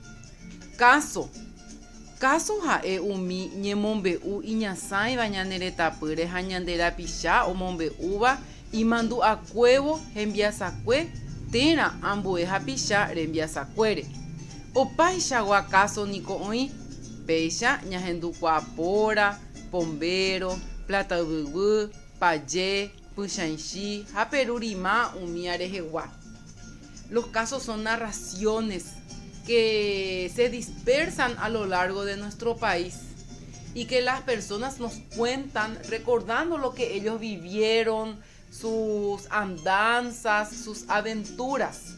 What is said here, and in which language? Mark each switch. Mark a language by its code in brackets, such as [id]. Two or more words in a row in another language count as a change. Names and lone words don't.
[gn] Caso ha'e umi ñemombe'u iñasãiva ñane retãpýre ha ñande rapicha omombe'úva imandu'akuévo hembiasakue térã ambue hapicha rembiasakuére. Opaichagua caso niko oĩ péicha ñahendukuapóra, pombero, plata yvyguy, paje, pychãichi ha perurima umi arehegua. [es] Los casos son narraciones que se dispersan a lo largo de nuestro país y que las personas nos cuentan recordando lo que ellos vivieron, sus andanzas, sus aventuras.